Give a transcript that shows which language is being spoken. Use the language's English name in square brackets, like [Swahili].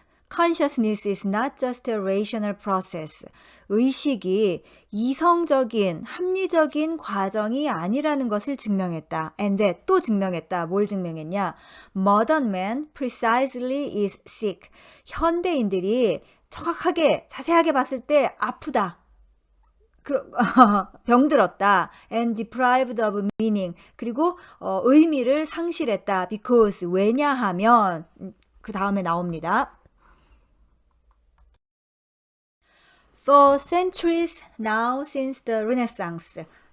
[English] Consciousness is not just a rational process. [Korean] 의식이 이성적인, 합리적인 과정이 아니라는 것을 증명했다. [English] And that [Korean] 또 증명했다. 뭘 증명했냐? [English] Modern man precisely is sick. [Korean] 현대인들이 정확하게, 자세하게 봤을 때 아프다. 병들었다. [English] And deprived of meaning. [Korean] 그리고 의미를 상실했다. Because 왜냐하면 그 다음에 나옵니다. [English] For centuries now since the Renaissance.